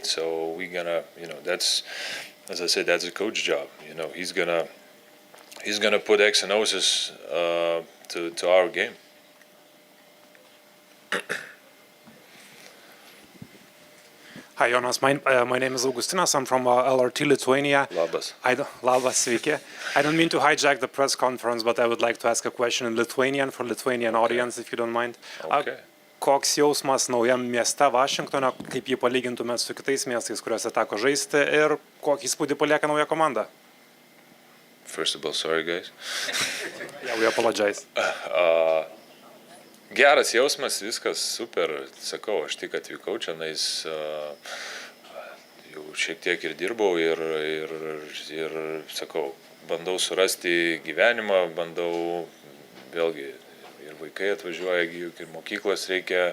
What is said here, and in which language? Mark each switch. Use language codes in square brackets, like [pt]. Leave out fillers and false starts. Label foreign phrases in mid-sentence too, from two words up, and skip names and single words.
[en] So we're gonna, that's, as I said, that's a coach job. He's gonna put X and O's to our game. Hi, Jonas. My name is Augustinas. I'm from LRT, Lithuania. [lt] Labas. Labas, sveiki. [en] I don't mean to hijack the press conference, but I would like to ask a question in Lithuanian for Lithuanian audience, if you don't mind. Okay. [lt] Koks jausmas naujam mieste Vašingtone, kaip jį palygintumėt su kitais miestais, kuriuose teko žaisti, ir kokį įspūdį palieka nauja komanda? [en] First of all, sorry guys. Yeah, we apologize. [lt] Geras jausmas, viskas super. Sakau, aš tik atvykau čia, jau šiek tiek ir dirbau ir sakau, bandau surasti gyvenimą, bandau vėlgi ir vaikai atvažiuoja, juk ir mokyklos reikia.